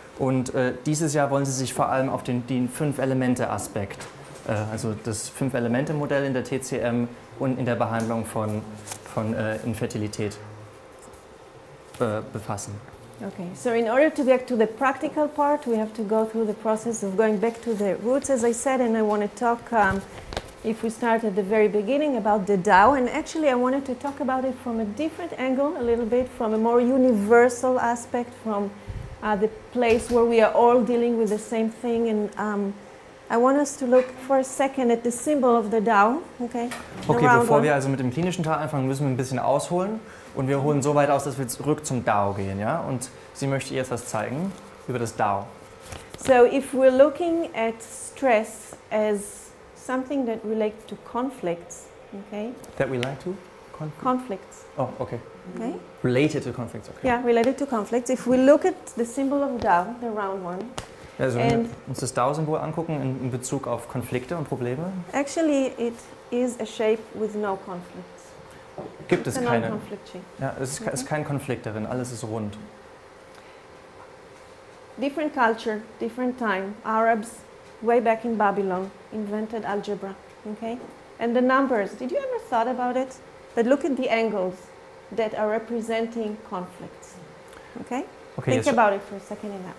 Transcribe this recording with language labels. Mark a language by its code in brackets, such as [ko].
[de] Und dieses Jahr wollen Sie sich vor allem auf den 5-Elemente-Aspekt, also das 5-Elemente-Modell in der TCM und in der Behandlung von Infertilität befassen. [en] Okay, so in order to get to the practical part, we have to go through the process of going back to the roots, as I said, and I want to talk if we start at the very beginning about the Tao, and actually I wanted to talk about it from a different angle, a little bit from a more universal aspect, from the place where we are all dealing with the same thing, and I want us to look for a second at the symbol of the Tao, okay? [de] Okay, bevor wir also mit dem klinischen Teil anfangen, müssen wir ein bisschen ausholen und wir holen so weit aus, dass wir zurück zum Tao gehen, ja? Und sie möchte jetzt was zeigen über das Tao. [en] So if we're looking at stress as something that relates to conflicts, okay? That we like to? Conflicts. Oh, okay. Okay? Related to conflicts, okay. Yeah, related to conflicts. If we look at the symbol of Tao, the round one, [de] Also wenn wir uns das Tao-Symbol angucken in Bezug auf Konflikte und Probleme, [en] actually it is a shape with no conflicts. [de] gibt es [en] It's a [de] keine. [en] non-conflict shape. [de] Ja, es ist kein Konflikt darin, alles ist rund. [en] Different culture, different time. Arabs, way back in Babylon, invented algebra, okay? And the numbers, did you ever thought about it? But look at the angles that are representing conflicts, okay? Okay, Think about it for a second in that.